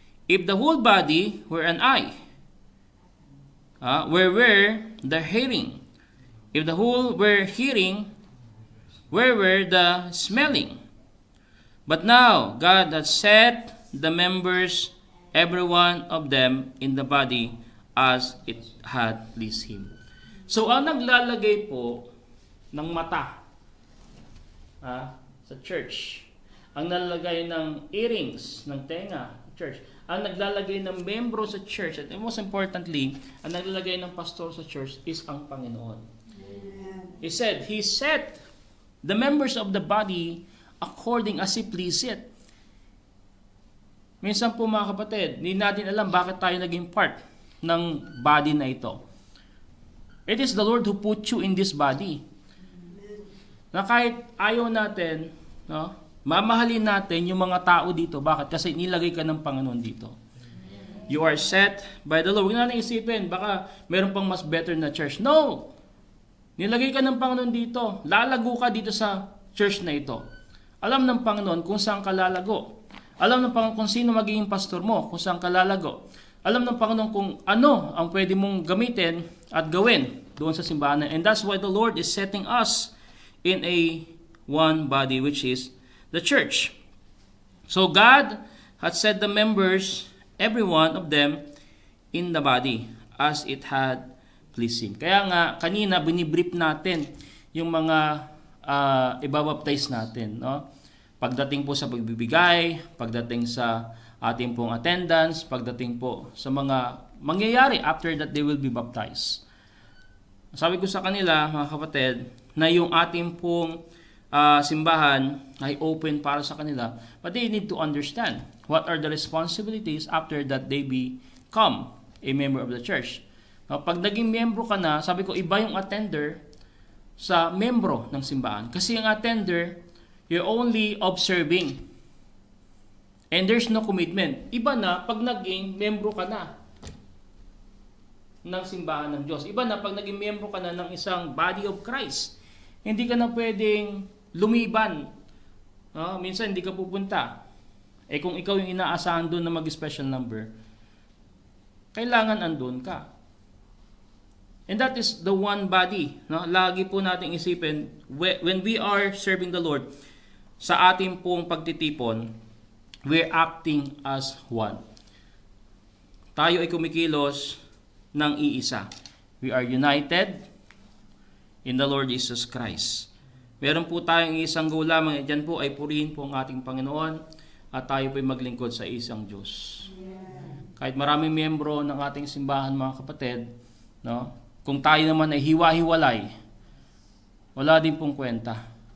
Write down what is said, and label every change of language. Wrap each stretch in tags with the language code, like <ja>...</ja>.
<en>If the whole body were an eye, where were the hearing? If the whole were hearing, where were the smelling? But now God has set the members, every one of them, in the body as it had pleased Him.</en> <tl>So ang naglalagay po ng mata sa church, ang naglalagay ng earrings, ng tenga, church, ang naglalagay ng membro sa church, at most importantly, ang naglalagay ng pastor sa church is ang Panginoon.</tl> <en>He said, He set the members of the body according as He pleased it.</en> <tl>Minsan po mga kapatid, hindi natin alam bakit tayo naging part ng body na ito.</tl> <en>It is the Lord who put you in this body.</en> <tl>Na kahit ayaw natin, no, mamahalin natin yung mga tao dito. Bakit? Kasi nilagay ka ng Panginoon dito.</tl> <en>You are set by the Lord.</en> <tl>Huwag natin isipin, baka meron pang mas better na church. No! Nilagay ka ng Panginoon dito. Lalago ka dito sa church na ito. Alam ng Panginoon kung saan ka lalago. Alam ng Panginoon kung sino magiging pastor mo, kung saan ka lalago. Alam ng Panginoon kung ano ang pwede mong gamitin at gawin doon sa simbahan.</tl> <en>And that's why the Lord is setting us in a one body, which is the church. So God had set the members, every one of them, in the body as it had pleased Him.</en> <tl>Kaya nga, kanina binibrief natin yung mga ibabaptize natin. No? Pagdating po sa pagbibigay, pagdating sa ating pong attendance, pagdating po sa mga mangyayari</tl> <en>after that they will be baptized.</en> <tl>Sabi ko sa kanila, mga kapatid, na yung ating pong simbahan ay open para sa kanila,</tl> <en>but they need to understand what are the responsibilities after that they become a member of the church.</en> <tl>Pag naging membro ka na, sabi ko, iba yung attender sa membro ng simbahan.</tl> <en>Kasi yung attender, you're only observing. And there's no commitment.</en> <tl>Iba na pag naging membro ka na ng simbahan ng Diyos. Iba na pag naging membro ka na ng isang body of Christ. Hindi ka na pwedeng lumiban. Minsan hindi ka pupunta. Kung ikaw yung inaasahan doon na mag-special number, kailangan andun ka.</tl> <en>And that is the one body.</en> <tl>Lagi po nating isipin,</tl> <en>when we are serving the Lord,</en> <tl>sa ating pong pagtitipon,</tl> <en>we're acting as one.</en> <tl>Tayo ay kumikilos ng iisa.</tl> <en>We are united in the Lord Jesus Christ.</en> <tl>Meron po tayong isang goal lamang, dyan po ay purihin po ang ating Panginoon at tayo po ay maglingkod sa isang Diyos. Kahit maraming miyembro ng ating simbahan, mga kapatid, kung tayo naman ay hiwa-hiwalay, wala din pong kwenta.</tl>